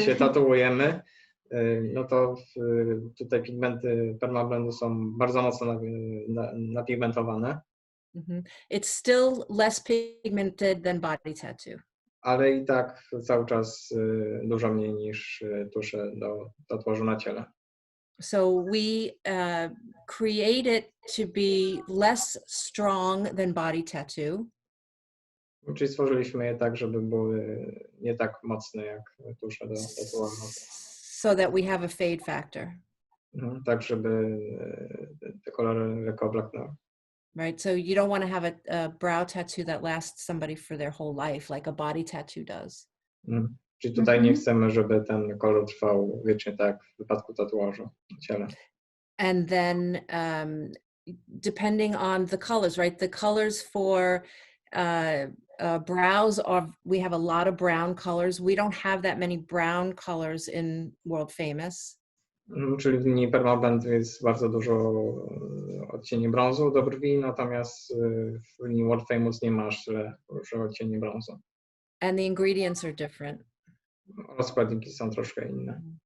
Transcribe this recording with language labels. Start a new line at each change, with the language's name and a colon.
Polish: się tatuujemy, no to tutaj pigmenty Permablendu są bardzo mocno napigmentowane.
English: it's still less pigmented than body tattoo.
Polish: Ale i tak cały czas dużo mniej niż tusze do tatuażu na ciele.
English: So we create it to be less strong than body tattoo.
Polish: Czyli stworzyliśmy je tak, żeby były nie tak mocne jak tusze do tatuażu.
English: So that we have a fade factor.
Polish: Tak, żeby te kolory lekko oblaknęły.
English: Right, so you don't want to have a brow tattoo that lasts somebody for their whole life, like a body tattoo does.
Polish: Czyli tutaj nie chcemy, żeby ten kolor trwał wiecznie, tak jak w wypadku tatuażu na ciele.
English: And then depending on the colors, right? The colors for brows we have a lot of brown colors. We don't have that many brown colors in World Famous.
Polish: Czyli w linii Permablend jest bardzo dużo odcieni brązu do brwi, natomiast w linii World Famous nie masz dużo odcieni brązu.
English: And the ingredients are different.
Polish: Oraz składniki są troszkę inne.